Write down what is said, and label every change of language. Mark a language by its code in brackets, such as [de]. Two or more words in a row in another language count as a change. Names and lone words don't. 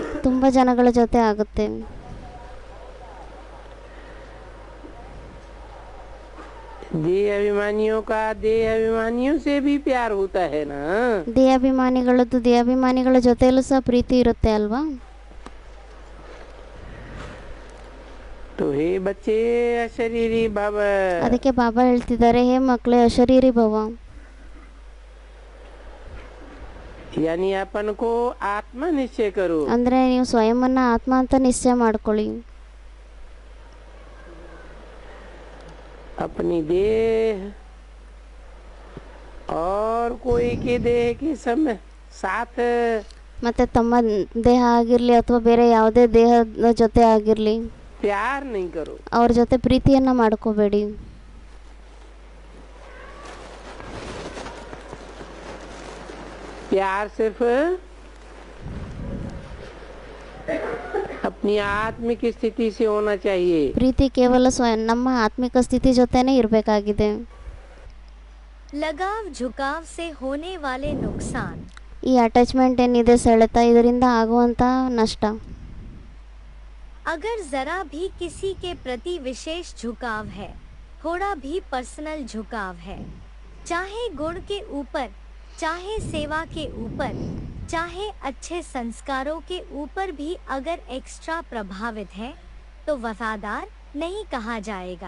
[kn] ತುಂಬಾ ಜನಗಳ ಜೊತೆ ಆಗುತ್ತೆ. [hi] देह अभिमानियों का देह अभिमानियों से भी प्यार होता है ना। [kn] ದೇಹಾಭಿಮಾನಿಗಳದ್ದು ದೇಹಾಭಿಮಾನಿಗಳ ಜೊತೆಲೂ ಸಹ ಪ್ರೀತಿ ಇರುತ್ತೆ ಅಲ್ವಾ. [hi] तो हे बच्चे अशरीरी भव, [kn] ಅದಕ್ಕೆ ಬಾಬಾ ಹೇಳ್ತಿದ್ದಾರೆ, ಹೇ ಮಕ್ಕಳೇ ಅಶರೀರಿ ಭವ. [hi] यानी अपन को आत्मा निश्चय करो। [kn] ಅಂದ್ರೆ ನೀವು ಸ್ವಯಂವನ್ನ ಆತ್ಮ ಅಂತ ನಿಶ್ಚಯ ಮಾಡ್ಕೊಳ್ಳಿ. [hi] अपनी देह और कोई के देह के समय साथ [kn] ಮತ್ತೆ ತಮ್ಮ ದೇಹ ಆಗಿರ್ಲಿ ಅಥವಾ ಬೇರೆ ಯಾವುದೇ ದೇಹದ ಜೊತೆ ಆಗಿರ್ಲಿ [hi] प्यार नहीं करो। [kn] ಅವ್ರ ಜೊತೆ ಪ್ರೀತಿಯನ್ನ ಮಾಡ್ಕೋಬೇಡಿ. [hi] प्यार सिर्फ अपनी आत्मिक स्थिति से होना चाहिए। [kn] ಪ್ರೀತಿ ಕೇವಲ ನಮ್ಮ ಆತ್ಮಿಕ ಸ್ಥಿತಿ ಜೊತೆನೇ ಇರಬೇಕಾಗಿದೆ. [hi] लगाव झुकाव से होने वाले नुकसान। [kn] ಈ ಅಟ್ಯಾಚ್ಮೆಂಟ್ ಏನಿದೆ ಸೆಳೆತ, ಇದರಿಂದ ಆಗುವಂತ ನಷ್ಟ. [hi] अगर जरा भी किसी के प्रति विशेष झुकाव है, थोड़ा भी पर्सनल झुकाव है, चाहे गुण के ऊपर, चाहे सेवा के ऊपर, चाहे अच्छे संस्कारों के ऊपर भी अगर एक्स्ट्रा प्रभावित है तो वफादार नहीं कहा जाएगा।